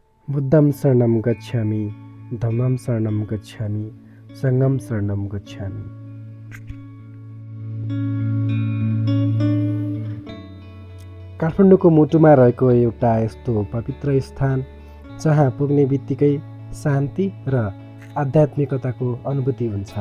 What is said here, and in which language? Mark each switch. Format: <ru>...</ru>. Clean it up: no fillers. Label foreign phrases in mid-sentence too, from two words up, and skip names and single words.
<pi>बुद्धं शरणं गच्छामि, धम्मं शरणं गच्छामि, सङ्घं शरणं गच्छामि।</pi> <ne>काठमाडौँको मुटुमा रहेको एउटा यस्तो पवित्र स्थान जहाँ पुग्ने बित्तिकै शान्ति र आध्यात्मिकताको अनुभूति हुन्छ।</ne>